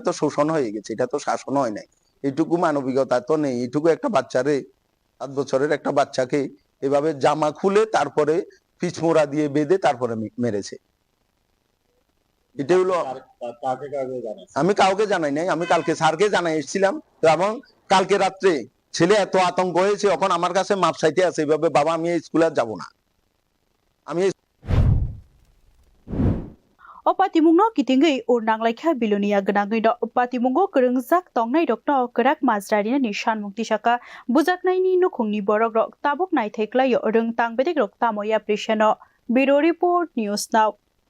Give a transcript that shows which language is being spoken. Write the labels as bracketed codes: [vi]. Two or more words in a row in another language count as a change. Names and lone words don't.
[bn] তো শোষণ হয়ে গেছে এটা তো শাসন হয় নাই এইটুকু মানবিকতা তো নেই এইটুকু একটা বাচ্চারে 7 বছরের একটা বাচ্চাকে এভাবে জামা খুলে তারপরে পিছমোড়া দিয়ে বেঁধে তারপরে মেরেছে এটা হলো আমি কাউকে জানাই নাই আমি কালকে স্যারকে জানাই এসেছিলাম তো এবং কালকে রাত্রে ছেলে এত আতঙ্ক হয়েছে এখন আমার কাছে মাপ চাইতে আছে এইভাবে বাবা আমি স্কুলে যাব না আমি [trp] patimungno kitingei urnaklaikha bilunia gnangui do patimungo krungjak tongnai-rokno krak mazrarina ni shanmukti saka bujaknaini nukhungni borok rok tabuk naithaiklayo rwngtang bedek rok tamoya prishano [en] Bureau Report News Now